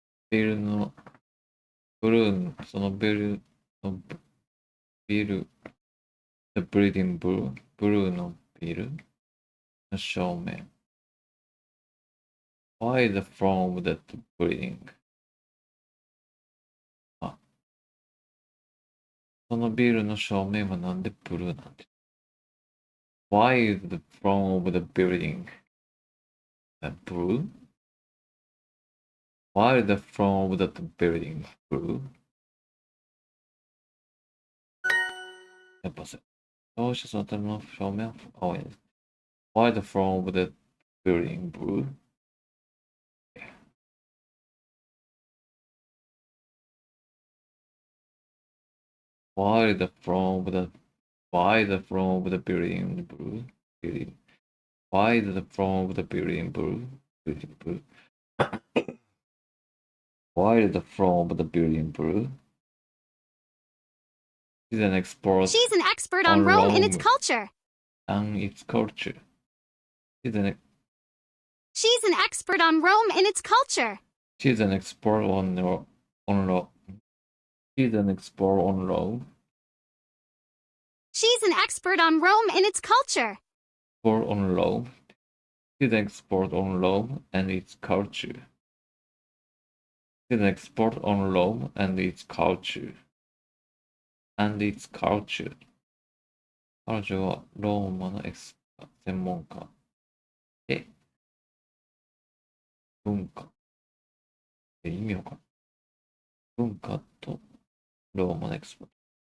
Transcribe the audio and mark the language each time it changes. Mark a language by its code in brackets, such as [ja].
[ja] ビルのブルー、そのビルのビル、 [en] the building blue、 [ja] ブルーのビルの正面。 [en] Why the from that building? [ja] あ、そのビルの正面はなんでブルーなんて。 [en] Why is the front of the building blue? Why is the front of that building blue? [ja] やっぱさ、どうしてその建物の正面は青いんです。 [en] Why the front of the building blue? Why the front of the building blue? Building. Why the front of the building blue? Building blue. Why the front of the building blue? She's an expert on Rome and its culture. And its culture. She's an expert on Rome and its culture. She's an expert on Rome. She's an expert on Rome. She's an expert on Rome and its culture. Expert on Rome. She's an expert on Rome and its culture. She's an expert on Rome and its culture. And its culture. [ja] 彼女はローマの専門家で文化って意味わかんない。文化とローマのエクスパート。